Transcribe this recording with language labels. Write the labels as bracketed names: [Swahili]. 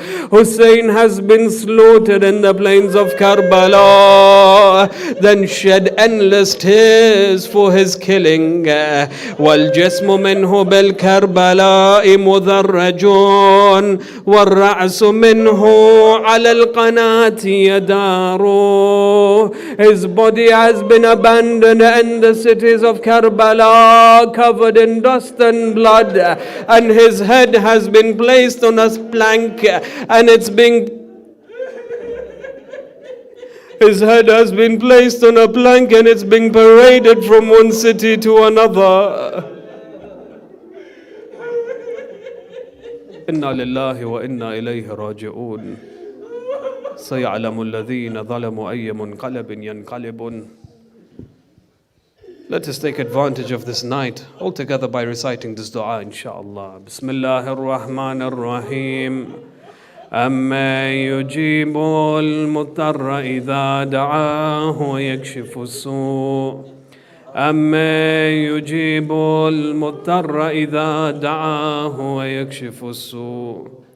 [English] Husayn has been slaughtered in the plains of Karbala, then shed endless tears for his killing. [Arabic] والجسم منه بالكربلاء مذرج والرأس منه على القناة يدار. [English] His body has been abandoned in the cities of Karbala, covered in dust and blood, and his head has been placed on a plank, and his head has been placed on a plank, and it's being paraded from one city to another. [Arabic] Inna lillahi wa inna ilayhi raji'un. سيعلم الذين ظلموا أي منقلب ينقلبون. [English] Let us take advantage of this night all together by reciting this dua, inshallah. [Arabic] Bismillahir Rahmanir Rahim. أما يجيب المضطر إذا دعاه ويكشف السوء. أما يجيب المضطر إذا دعاه ويكشف السوء.